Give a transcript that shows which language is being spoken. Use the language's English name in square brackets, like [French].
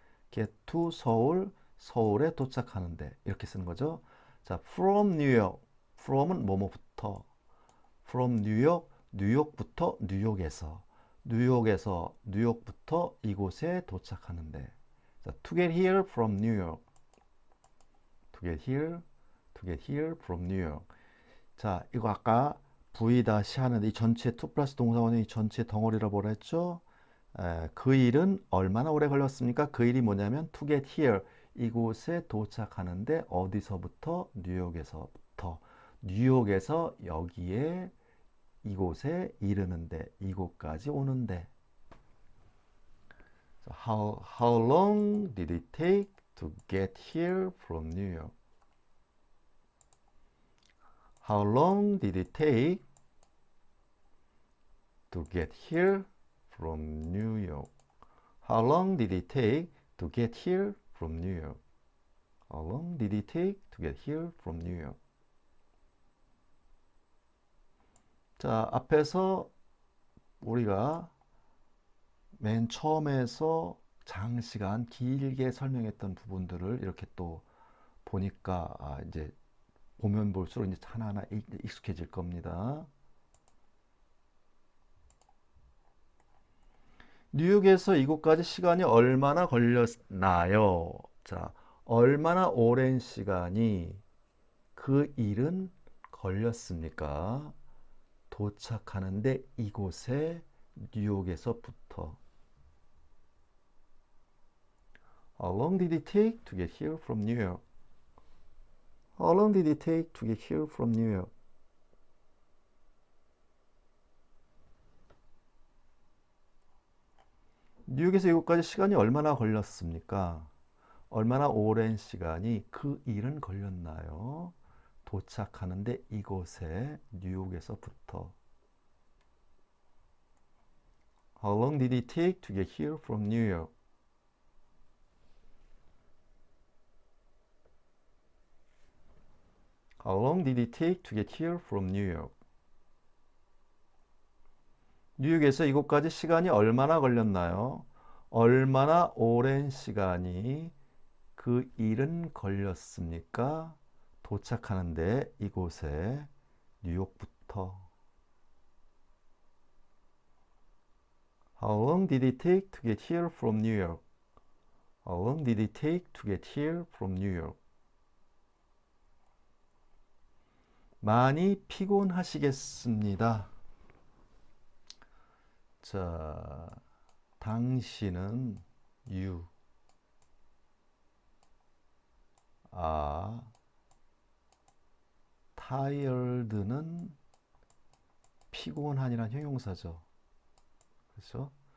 [English] get to [Korean] 서울, 서울에 도착하는데 이렇게 쓰는 거죠. 자, [English] from New York, [Korean] from은 뭐뭐부터, from New York, 뉴욕부터 뉴욕에서, 뉴욕에서 뉴욕부터 이곳에 도착하는데. 자, [English] to get here from New York, to get here from New York. [Korean] 자, 이거 아까 V 다시 하는데 이 전체 to 플러스 동사원이 전체 덩어리라고 뭐라 했죠? 그 일은 얼마나 오래 걸렸습니까? 그 일이 뭐냐면 [English] to get here, [Korean] 이곳에 도착하는데 어디서부터? 뉴욕에서부터. 뉴욕에서 여기에 이곳에 이르는데, 이곳까지 오는데. [English] How long did it take to get here from New York? How long did it take to get here from New York? How long did it take to get here from New York? How long did it take to get here from New York? [Korean] 자, 앞에서 우리가 맨 처음에서 장시간 길게 설명했던 부분들을 이렇게 또 보니까 이제 보면 볼수록 이제 하나하나 익숙해질 겁니다. 뉴욕에서 이곳까지 시간이 얼마나 걸렸나요? 자, 얼마나 오랜 시간이 그 일은 걸렸습니까? 도착하는데 이곳에 뉴욕에서부터. [English] How long did it take to get here from New York? How long did it take to get here from New York? [Korean] 뉴욕에서 이곳까지 시간이 얼마나 걸렸습니까? 얼마나 오랜 시간이 그 일은 걸렸나요? 도착하는데 이곳에 뉴욕에서부터. [English] How long did it take to get here from New York? How long did it take to get here from New York? [Korean] 뉴욕에서 이곳까지 시간이 얼마나 걸렸나요? 얼마나 오랜 시간이 그 일은 걸렸습니까? 도착하는데 이곳에 뉴욕부터. [English] How long did it take to get here from New York? How long did it take to get here from New York? [Korean] 많이 피곤하시겠습니다. 자, 당신은 [English] you are tired [Korean] 는 피곤한이란 형용사죠. 그렇죠?